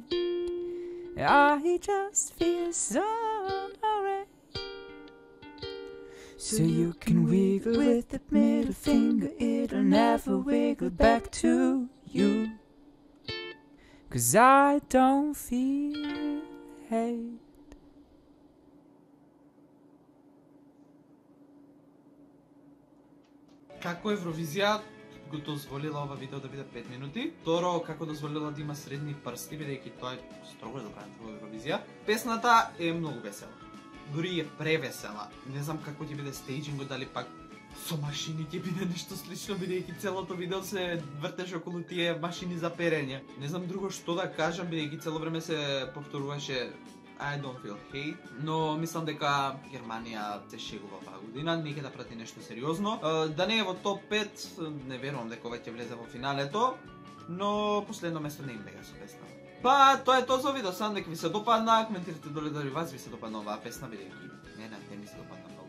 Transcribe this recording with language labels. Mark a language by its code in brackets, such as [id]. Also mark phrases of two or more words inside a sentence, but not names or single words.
[en] I just feel sorry. So you can wiggle with the middle finger, it'll never wiggle back to you. 'Cause I don't feel hate. [mk] Како Евровизија го дозволила ова видео да биде 5 минути. Второ, како дозволила да има средни прсти, бидејќи тоа е строго забрането во Евровизија. Песната е многу весела. Дури е превесела. Не знам како ќе биде стејџингот, дали пак со машини ќе биде нешто слично, бидејќи целото видео се вртеше околу тие машини за перење. Не знам друго што да кажам, бидејќи цело време се повторуваше [en] I don't feel hate, [mk] но мислам дека Германија се шегува оваа година, не ќе да прати нешто сериозно. Да не е во топ 5, не верувам дека ова ќе влезе во финалето, но последно место не им бега со песна. Па, тоа е тоа за видео, сам дека ви се допадна, коментирате доле дали вас ви се допадна оваа песна, бидејќи не ми се допадна многу.